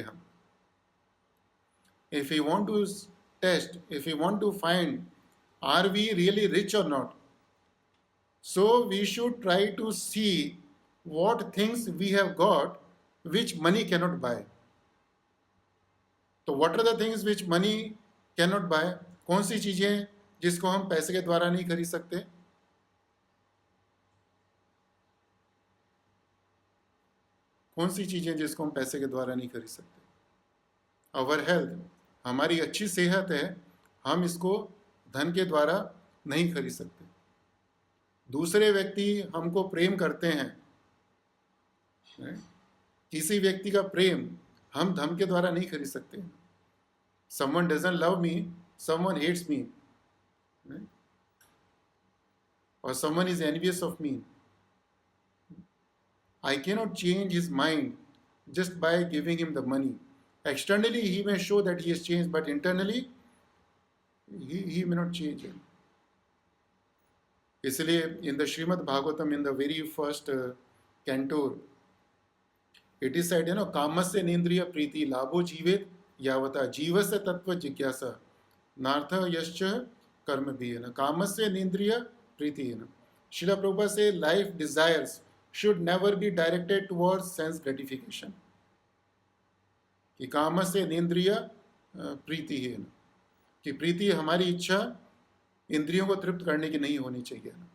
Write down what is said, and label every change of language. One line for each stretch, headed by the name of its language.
English: हम if you want to test, if you want to find are we really rich और not, so we should try to see what things we have got which money cannot buy. तो what are the things which money cannot buy?
Hindi: कौन सी चीजें जिसको हम पैसे के द्वारा नहीं खरीद सकते? कौन सी चीजें जिसको हम पैसे के द्वारा नहीं खरीद सकते?
English: Our health,
Hindi: हमारी अच्छी सेहत है, हम इसको धन के द्वारा नहीं खरीद सकते. दूसरे व्यक्ति हमको प्रेम करते हैं, किसी व्यक्ति का प्रेम हम धन के द्वारा नहीं खरीद सकते.
English: Someone doesn't love me, someone hates me, or someone is envious of me. I cannot change his mind just by giving him the money. Externally he may show that he has changed, but internally he may not change.
Sanskrit: इसलिए
English: in the Srimad Bhagavatam, in the very first canto, it is said,
Sanskrit: कामस्य नेन्द्रिय प्रीति लाभो जीवेत यावता जीवस्य तत्व जिज्ञासा नार्थ यश्च कर्म भी. कामस्य नेन्द्रिय प्रीति.
English: Srila Prabhupada say life desires should never be directed towards sense gratification.
Hindi: कि
Sanskrit: कामस्य नेन्द्रिय प्रीति
Hindi: है, कि प्रीति हमारी इच्छा इंद्रियों को तृप्त करने की नहीं होनी चाहिए.